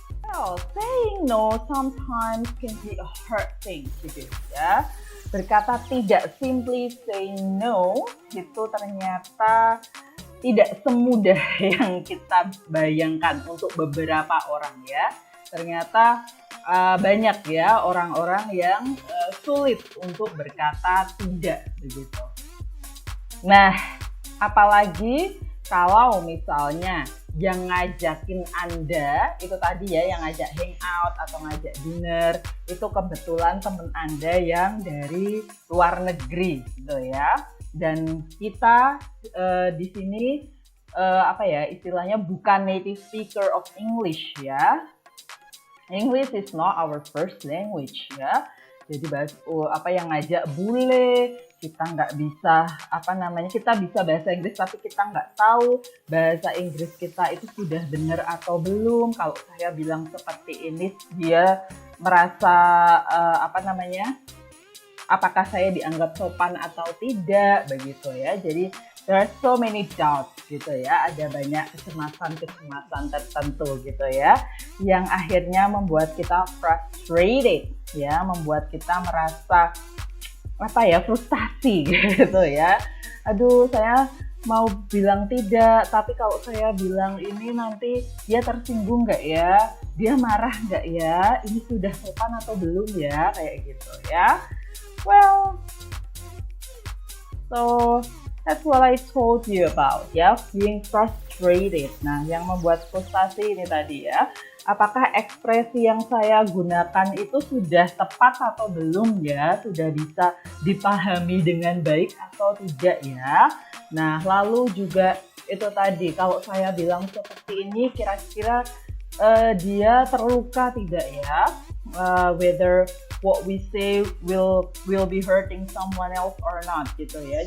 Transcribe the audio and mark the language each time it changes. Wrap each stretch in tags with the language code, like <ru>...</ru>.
<en>Well, saying no sometimes can be a hard thing to do ya.</en> <id>Berkata tidak,</id> <en>simply say no,</en> <id>itu ternyata tidak semudah yang kita bayangkan untuk beberapa orang ya. Ternyata banyak ya orang-orang yang sulit untuk berkata tidak begitu. Nah, apalagi kalau misalnya yang ngajakin Anda itu tadi ya, yang ngajak hangout atau ngajak dinner itu kebetulan teman Anda yang dari luar negeri gitu ya. Dan kita di sini apa ya istilahnya bukan</id> <en>native speaker of English</en> <id>ya.</id> <en>English is not our first language ya.</en> <id>Jadi apa yang ngajak bule, kita nggak bisa apa namanya, kita bisa bahasa Inggris tapi kita nggak tahu bahasa Inggris kita itu sudah benar atau belum. Kalau saya bilang seperti ini, dia merasa apa namanya, apakah saya dianggap sopan atau tidak begitu ya. Jadi</id> <en>there are so many doubts</en> <id>gitu ya, ada banyak kecemasan tertentu gitu ya, yang akhirnya membuat kita frustrated ya, membuat kita merasa apa ya, frustasi gitu ya. Aduh, saya mau bilang tidak, tapi kalau saya bilang ini nanti dia tersinggung nggak ya, dia marah nggak ya, ini sudah sopan atau belum ya, kayak gitu ya.</id> <en>Well, so that's what I told you about ya, being frustrated.</en> <id>Nah, yang membuat frustasi ini tadi ya, apakah ekspresi yang saya gunakan itu sudah tepat atau belum ya, sudah bisa dipahami dengan baik atau tidak ya. Nah, lalu juga itu tadi, kalau saya bilang seperti ini, kira-kira dia terluka tidak ya,</id> <en>whether what we say will be hurting someone else or not</en> <id>gitu ya.</id>